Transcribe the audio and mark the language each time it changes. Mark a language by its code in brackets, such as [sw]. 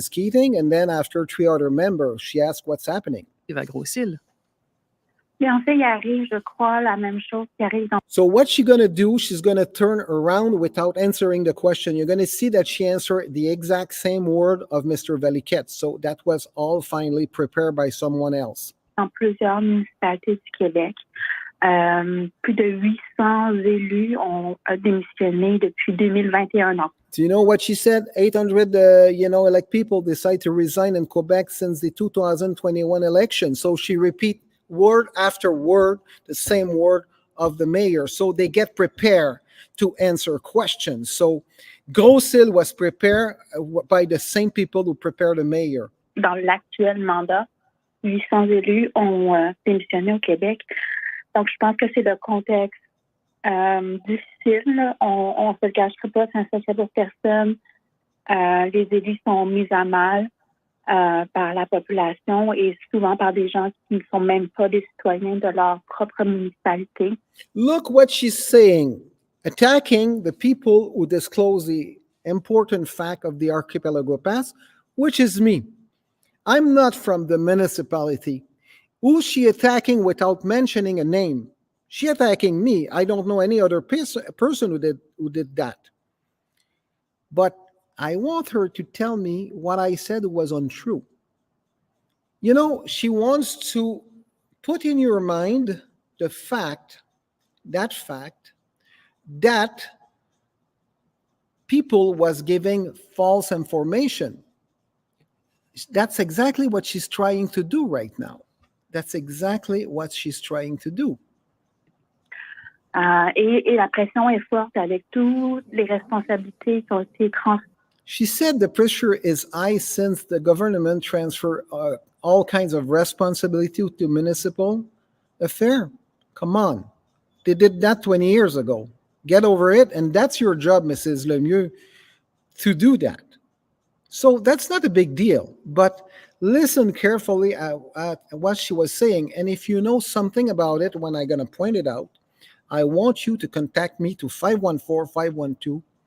[en] Keating, and then after 3 other members, she asked what's happening. [fr] À Grosse Île. Et en fait, il arrive, je crois, la même chose qui arrive dans... [en] So what she's going to do, she's going to turn around without answering the question. You're going to see that she answered the exact same word of Mr. Valiquette. So that was all finally prepared by someone else. [fr] Dans plusieurs municipalités du Québec, plus de 800 élus ont démissionné depuis 2021. [en] Do you know what she said? 800, people decide to resign in Quebec since the 2021 election. So she repeat word after word, the same word of the mayor. So they get prepared to answer questions. So Grosse Île was prepared by the same people who prepared the mayor. [fr] Dans l'actuel mandat, 800 élus ont démissionné au Québec. Donc, je pense que c'est le contexte difficile. On ne se le cachera pas, c'est un secret pour personne. Les élus sont mis à mal par la population et souvent par des gens qui ne sont même pas des citoyens de leur propre municipalité. [en] Look what she's saying, attacking the people who disclose the important fact of the archipelago pass, which is me. I'm not from the municipality. Who's she attacking without mentioning a name? She attacking me. I don't know any other person who did that. But I want her to tell me what I said was untrue. You know, she wants to put in your mind the fact that people was giving false information. That's exactly what she's trying to do right now. That's exactly what she's trying to do. [fr] Et la pression est forte avec toutes les responsabilités qui ont été transférées. [en] She said the pressure is high since the government transferred all kinds of responsibility to municipal affair. Come on. They did that 20 years ago. Get over it, and that's your job, Mrs. Lemieux, to do that. So that's not a big deal, but listen carefully at what she was saying, and if you know something about it when I'm going to point it out, I want you to contact me to 514-512-8787.